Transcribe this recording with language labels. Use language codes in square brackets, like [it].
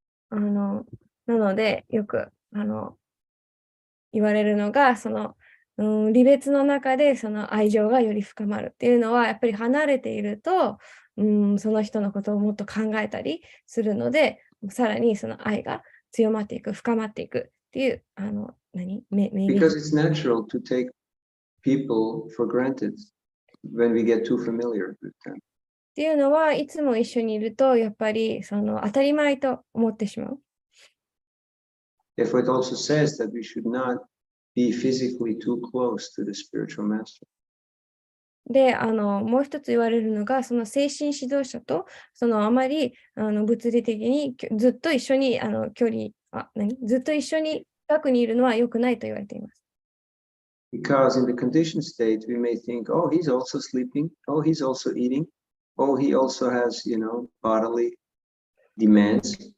[ja] なので、よく言われるのが、離別の中でその愛情がより深まるっていうのは、やっぱり離れていると、その人のことをもっと考えたりするので、さらにその愛が強まっていく、深まっていくっていう、 [en] Because it's natural to take people for granted when we get too familiar with them. [ja] っていうのはいつも一緒にいると、やっぱり当たり前と思ってしまう。 [en] Therefore, it also says that we should not be physically too close to the spiritual master. [ja] で、もう一つ言われるのが、その精神指導者と、あまり物理的にずっと一緒にずっと一緒に近くにいるのは良くないと言われています。 [en] Because in the conditioned state, we may think, oh, he's also sleeping. Oh, he's also eating. Oh, he also has, bodily demands.